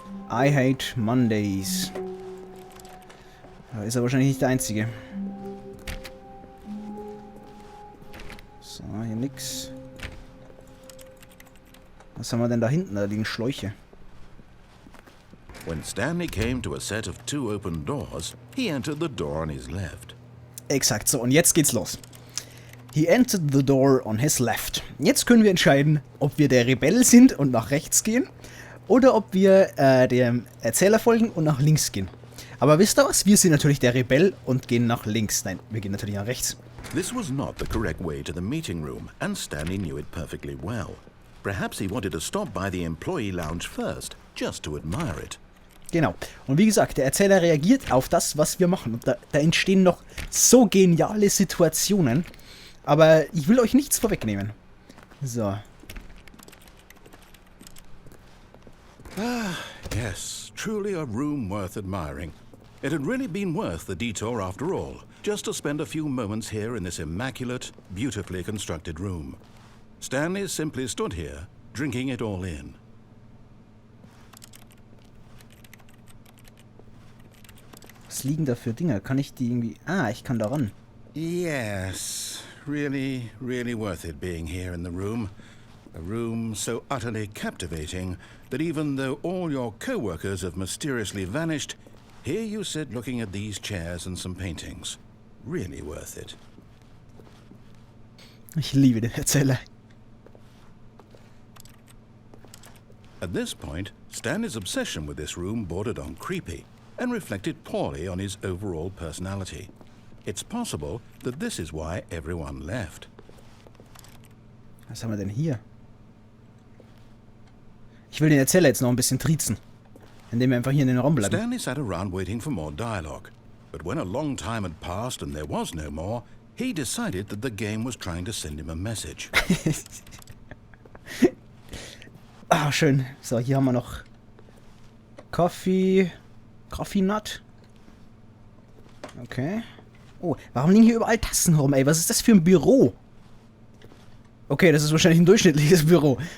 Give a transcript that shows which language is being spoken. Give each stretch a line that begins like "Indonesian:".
English: I hate Mondays.
German: Da ist er wahrscheinlich nicht der Einzige. So, hier nix. Was haben wir denn da hinten? Da liegen Schläuche.
English: When Stanley came to a set of 2 open doors, he entered the door on his left.
German: Exakt, so, und jetzt geht's los.
English: He entered the door on his left.
German: Jetzt können wir entscheiden, ob wir der Rebell sind und nach rechts gehen oder ob wir dem Erzähler folgen und nach links gehen. Aber wisst ihr was? Wir sind natürlich der Rebell und gehen nach links. Nein, wir gehen natürlich nach rechts.
English: This was not the correct way to the meeting room, and Stanley knew it perfectly well. Perhaps he wanted to stop by the employee lounge first, just to admire it.
German: Genau. Und wie gesagt, der Erzähler reagiert auf das, was wir machen. Und da entstehen noch so geniale Situationen. Aber ich will euch nichts vorwegnehmen. So.
English: Ah, yes, truly a room worth admiring. It had really been worth the detour after all, just to spend a few moments here in this immaculate, beautifully constructed room. Stanley simply stood here, drinking it all in.
German: Was liegen da für Dinger? Kann ich die irgendwie... Ah, ich kann da ran.
English: Yes, really, really worth it being here in the room. A room so utterly captivating that even though all your co-workers have mysteriously vanished, here you sit looking at these chairs and some paintings. Really worth it.
German: Ich liebe den Erzähler.
English: At this point, Stanley's obsession with this room bordered on creepy and reflected poorly on his overall personality. It's possible that this is why everyone left.
German: Was haben wir denn hier? Ich will den Erzähler jetzt noch ein bisschen triezen, indem wir einfach hier in den Raum bleiben.
English: Stanley sat around waiting for more dialogue, but when a long time had passed and there was no more, he decided that the game was trying to send him a message.
German: Ah, schön. So, hier haben wir noch Coffee Nut. Okay. Oh, warum liegen hier überall Tassen rum, ey? Was ist das für ein Büro? Okay, das ist wahrscheinlich ein durchschnittliches Büro.